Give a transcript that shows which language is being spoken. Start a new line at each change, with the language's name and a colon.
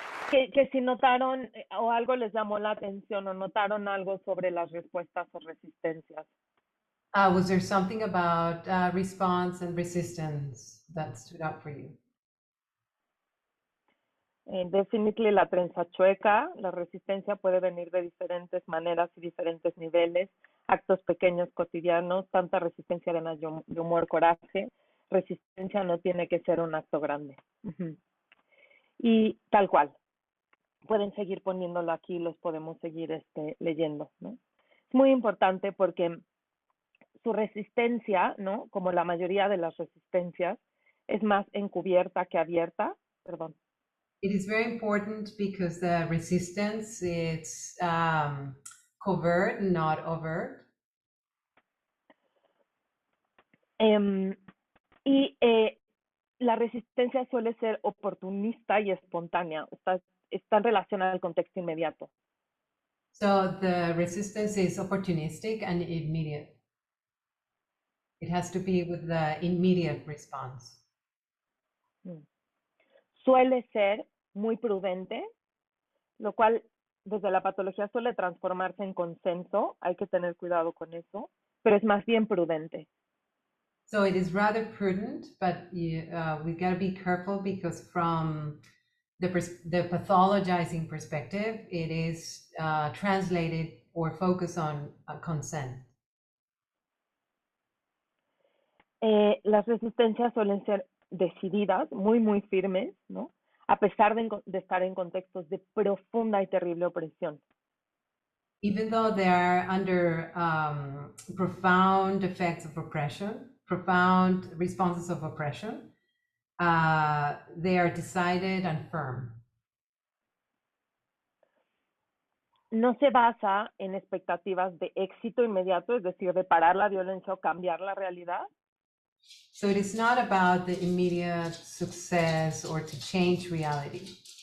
Spanish: Que si notaron o algo les llamó la atención o notaron algo sobre las respuestas o resistencias.
English: Was there something about response and resistance that stood out for you? Definitely
Spanish: la trenza chueca, la resistencia puede venir de diferentes maneras y diferentes niveles, actos pequeños cotidianos, tanta resistencia ganas de humor, coraje. Resistencia no tiene que ser un acto grande. Y tal cual, pueden seguir poniéndolo aquí, los podemos seguir leyendo, ¿no? Es muy importante porque su resistencia, ¿no? Como la mayoría de las resistencias, es más encubierta que abierta. Perdón.
English: It is very important because the resistance is covert, not overt.
Spanish: Y la resistencia suele ser oportunista y espontánea. Está en relación al contexto inmediato.
English: So the resistance is opportunistic and immediate. It has to be with the immediate response.
Spanish: Suele ser muy prudente, lo cual desde la patología suele transformarse en consenso. Hay que tener cuidado con eso, pero es más bien prudente.
English: So it is rather prudent, but we got to be careful because from the pathologizing perspective, it is translated or focused on consent.
Spanish: Las resistencias suelen ser decididas, muy, muy firmes, ¿no? A pesar de estar en contextos de profunda y terrible opresión.
English: Even though they are under profound effects of oppression, profound responses of oppression, they are decided and firm.
Spanish: No se basa en expectativas de éxito inmediato, es decir, de parar la violencia o cambiar la realidad.
English: So it is not about the immediate success or to change reality.